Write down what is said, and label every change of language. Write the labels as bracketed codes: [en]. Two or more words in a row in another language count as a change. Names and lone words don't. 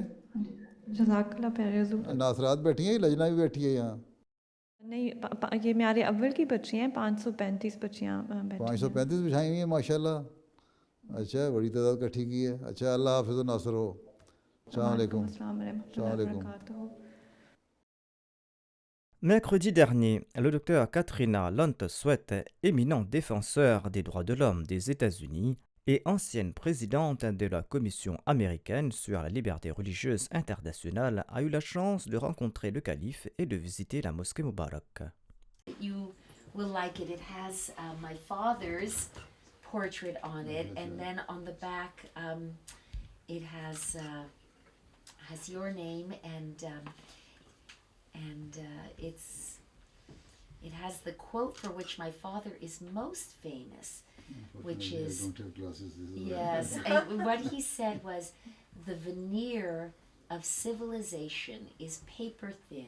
[ar] جزاک اللہ [ur] پیارے حضور. ناصرات بیٹھی ہیں، لجنہ بھی بیٹھی ہے یہاں؟ نہیں، یہ میارے اول کی بچی ہیں، 535 بچیاں بیٹھی ہیں. 535 بچھائی ہوئی ہیں [ar] ماشاء اللہ. [ur] اچھا بڑی تعداد کٹھی کی ہے. اچھا اللہ حافظ و ناصر ہو. [ar] السلام علیکم. السلام علیکم. [fr] Mercredi dernier, le docteur Katrina Lund-Sweat, éminent défenseur des droits de l'homme des États-Unis et ancienne présidente de la Commission américaine sur la liberté religieuse internationale, a eu la chance de rencontrer le calife et de visiter la mosquée Moubarak. [en] You will like it. It has my father's portrait on it, and then on the back it has your name, and it has the quote for which my father is most famous, which is, yes, and what he said was, the veneer of civilization is paper thin.